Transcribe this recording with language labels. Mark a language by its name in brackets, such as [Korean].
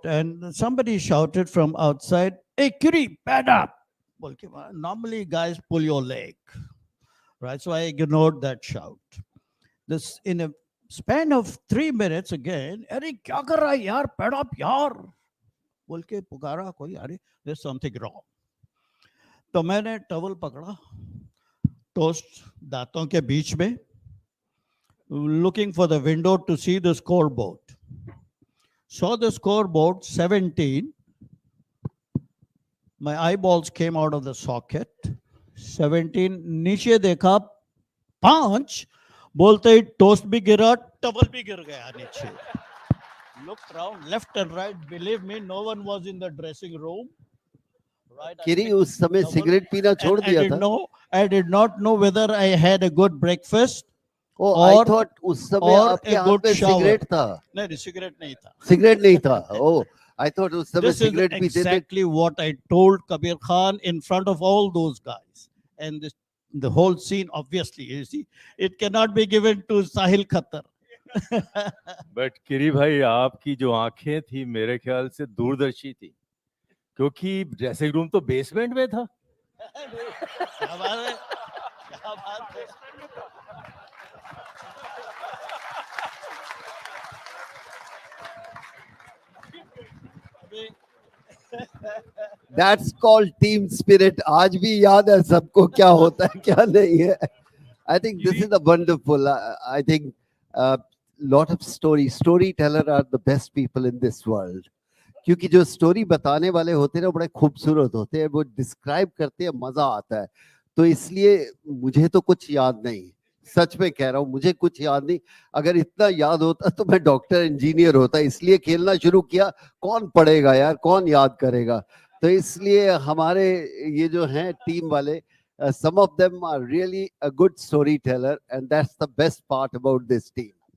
[English] And somebody shouted from outside, "Hey, Kiri, pad up." Normally, guys pull your leg. Right. So I ignored that shout. This in a span of 3 minutes again, [Hindi] "अरे क्या कर रहा है यार, [English] pad up यार." [Hindi] बोल के पुकारा कोई, अरे [English] there's something wrong. [Hindi] तो मैंने टवल पकड़ा, टोस्ट दांतों के बीच में, [English] looking for the window to see the scoreboard. Saw the scoreboard 17. My eyeballs came out of the socket. [Hindi] 17. नीचे देखा 5. बोलते ही टोस्ट भी गिरा, टवल भी गिर गया नीचे. [English] Looked around left and right. Believe me, no one was in the dressing room. Right. [Hindi] किरी उस समय सिगरेट पीना छोड़ दिया था. [English] I did not know whether I had a good breakfast. Oh, I thought [Hindi] उस समय आपके हाथ में सिगरेट था. नहीं, सिगरेट नहीं था. सिगरेट नहीं था. [English] Oh, I thought [Hindi] उस समय सिगरेट पीते थे. [English] This is exactly what I told Kabir Khan in front of all those guys. And the whole scene, obviously, you see, it cannot be given to Sahil Khatar. [Hindi] But किरी भाई, आपकी जो आंखें थी मेरे ख्याल से दूरदर्शी थी, क्योंकि ड्रेसिंग रूम तो बेसमेंट में था. क्या बात है, क्या बात है. [English] That's called team spirit. [Hindi] आज भी याद है सबको क्या होता है क्या नहीं है. [English] I think this is a wonderful. I think lot of storyteller are the best people in this world. [Hindi] क्योंकि जो स्टोरी बताने वाले होते हैं ना बड़े खूबसूरत होते हैं, वो डिस्क्राइब करते हैं, मजा आता है. तो इसलिए मुझे तो कुछ याद नहीं, सच में कह रहा हूँ, मुझे कुछ याद नहीं. अगर इतना याद होता तो मैं डॉक्टर इंजीनियर होता. इसलिए खेलना शुरू किया. कौन पढ़ेगा यार, कौन याद करेगा. तो इसलिए हमारे ये जो हैं टीम वाले, [English] some of them are really a good storyteller, and that's the best part about this team.